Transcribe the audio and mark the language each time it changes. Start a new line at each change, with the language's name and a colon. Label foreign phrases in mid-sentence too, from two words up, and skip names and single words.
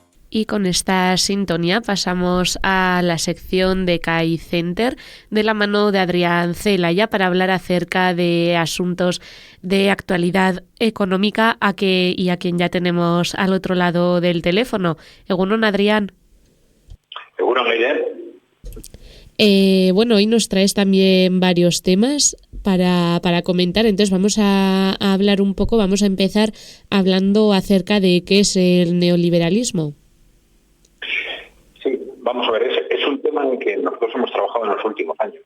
Spanish: Y con esta sintonía pasamos a la sección de CAI Center de la mano de Adrián Celaya para hablar acerca de asuntos de actualidad económica y a quien ya tenemos al otro lado del teléfono.
Basque: Egunon, Adrián. Egunon, Leire.
Spanish: Bueno, hoy nos traes también varios temas para comentar, entonces vamos a hablar un poco, vamos a empezar hablando acerca de qué es el neoliberalismo. Sí, vamos a ver, es un tema en que nosotros hemos trabajado en los últimos años.